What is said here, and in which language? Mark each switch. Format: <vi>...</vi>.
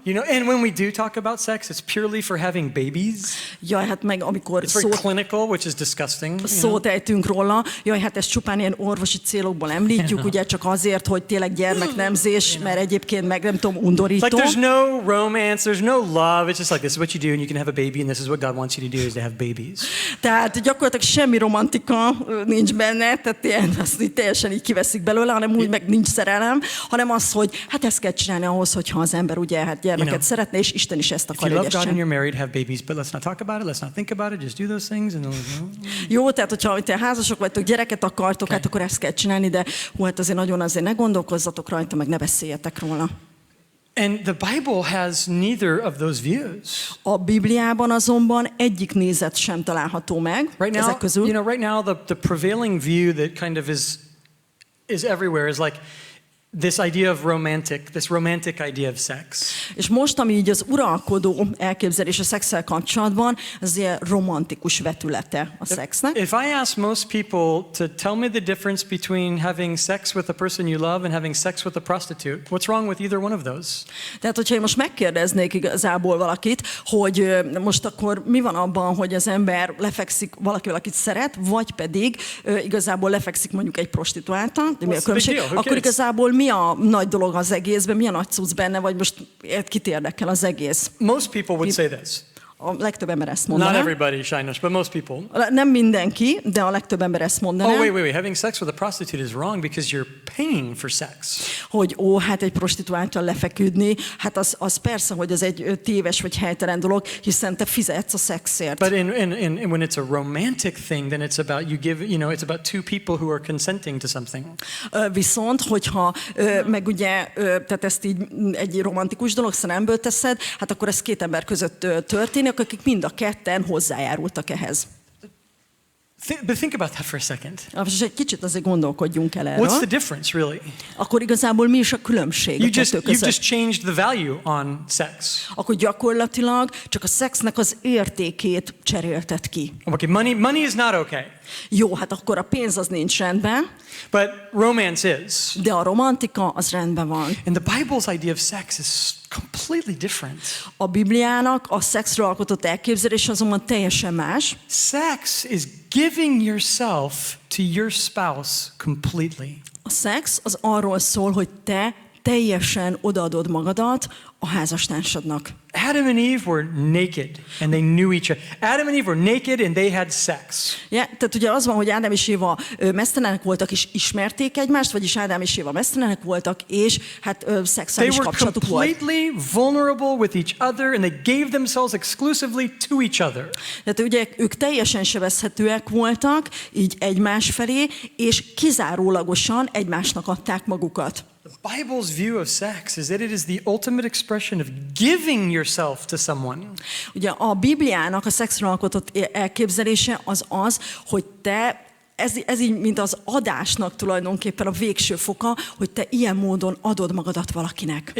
<en>You know, and when we do talk about sex, it's purely for having babies.</en> <hu>Jaj, hát meg amikor</hu> <en>It's very clinical, which is disgusting.</en> <hu>szót ejtünk róla, jaj, hát ezt csupán ilyen orvosi célokból említjük, ugye csak azért, hogy tényleg gyermeknemzés, mert egyébként meg nem tudom, undorító.</hu> <en>It's like there's no romance, there's no love. It's just like this is what you do and you can have a baby and this is what God wants you to do is to have babies.</en> <hu>Tehát gyakorlatilag semmi romantika nincs benne, tehát ilyen, azt így teljesen így kiveszik belőle, hanem úgy meg nincs szerelem, hanem az, hogy hát ezt kell csinálni ahhoz, hogyha az ember ugye hát gyermeket szeretne, és Isten is ezt akarja, hogy</hu> <en>If you love God and you're married, have babies, but let's not talk about it, let's not think about it, just do those things. And</en> <hu>Jó, tehát hogyha te házasok vagytok, gyereket akartok, hát akkor ezt kell csinálni, de hát azért nagyon azért ne gondolkozzatok rajta, meg ne beszéljetek róla.</hu> <en>And the Bible has neither of those views.</en> <hu>A Bibliában azonban egyik nézet sem található meg ezek közül.</hu> <en>You know, right now the prevailing view that kind of is everywhere is like this idea of this romantic idea of sex.</en> <hu>És most, ami így az uralkodó elképzelés a szexszel kapcsolatban, az ilyen romantikus vetülete a szexnek.</hu> <en>If I ask most people to tell me the difference between having sex with a person you love and having sex with a prostitute, what's wrong with either one of those?</en> <hu>Tehát, hogyha én most megkérdeznék igazából valakit, hogy most akkor mi van abban, hogy az ember lefekszik valakivel, akit szeret, vagy pedig igazából lefekszik mondjuk egy prostituáltal, de mi a különbség? Akkor igazából mi a nagy dolog az egészben, mi a nagy cucc benne, vagy most kit érdekel az egész?</hu> <en>Most people would say this.</en> <hu>A legtöbb ember ezt mondaná.</hu> <en>Not everybody, sajnos, but most people.</en> <hu>Nem mindenki, de a legtöbb ember ezt mondaná.</hu> <en>Oh, wait. Having sex with a prostitute is wrong because you're paying for sex.</en> <hu>Hogy hát egy prostituáltal lefeküdni, hát az persze, hogy az egy téves vagy helytelen dolog, hiszen te fizetsz a szexért.</hu> <en>But when it's a romantic thing, then it's about it's about two people who are consenting to something.</en> <hu>Viszont, hogyha meg ugye, tehát ezt így egy romantikus dolog szerelemből teszed, hát akkor ez két ember között történik, akik mind a ketten hozzájárultak ehhez.</hu> <en>But think about that for a second.</en> <hu>És egy kicsit azért gondolkodjunk el erről.</hu> <en>What's the difference, really?</en> <hu>Akkor igazából mi is a különbség a kettő között?</hu> <en>You've just changed the value on sex.</en> <hu>Akkor gyakorlatilag csak a szexnek az értékét cserélted ki.</hu> <en>Okay, money is not okay.</en> <hu>Jó, hát akkor a pénz az nincs rendben.</hu> <en>But romance is.</en> <hu>De a romantika az rendben van.</hu> <en>And the Bible's idea of sex is completely different.</en> <hu>A Bibliának a szexről alkotott elképzelés azonban teljesen más.</hu> <en>Sex is giving yourself to your spouse completely.</en> <hu>A szex az arról szól, hogy te teljesen odaadod magadat a házastársadnak.</hu> <en>Adam and Eve were naked and they knew each other. Adam and Eve were naked and they had sex.</en> <hu>Yeah, tehát ugye az van, hogy Ádám és Éva meztelenek voltak és ismerték egymást, vagyis Ádám és Éva meztelenek voltak, és hát szexuális kapcsolatuk volt.</hu> <en>They were completely vulnerable with each other and they gave themselves exclusively to each other.</en> <hu>Tehát ugye ők teljesen sebezhetőek voltak, így egymás felé, és kizárólagosan egymásnak adták magukat.</hu> <en>The Bible's view of sex is that it is the ultimate expression of giving yourself to someone.</en> <hu>Ugye a Bibliának a szexről alkotott elképzelése az, hogy te ez így, mint az adásnak tulajdonképpen a végső foka, hogy te ilyen módon adod magadat valakinek.</hu>